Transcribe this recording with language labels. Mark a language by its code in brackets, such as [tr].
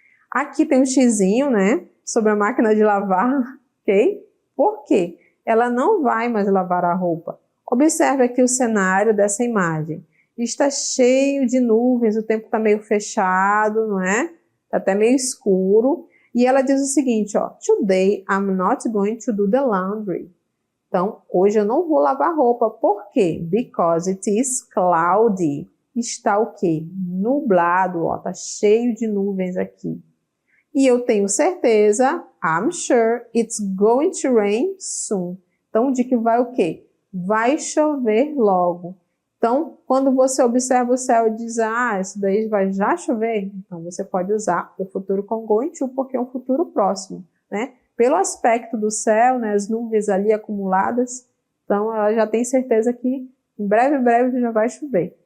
[pt] Aqui tem um xizinho, né? Sobre a máquina de lavar, ok? Por quê? Ela não vai mais lavar a roupa. Observe aqui o cenário dessa imagem. Está cheio de nuvens, o tempo está meio fechado, não é? Está até meio escuro. E ela diz o seguinte, ó. [en] Today I'm not going to do the laundry. [pt] Então, hoje eu não vou lavar roupa. Por quê? [en] Because it is cloudy. [pt] Está o quê? Nublado, ó. Está cheio de nuvens aqui. E eu tenho certeza, [en] I'm sure it's going to rain soon. [pt] Então, de que vai o quê? Vai chover logo. Então, quando você observa o céu e diz, isso daí vai já chover, então você pode usar o futuro com going to, porque é um futuro próximo, né? Pelo aspecto do céu, né, as nuvens ali acumuladas, então ela já tem certeza que em breve já vai chover.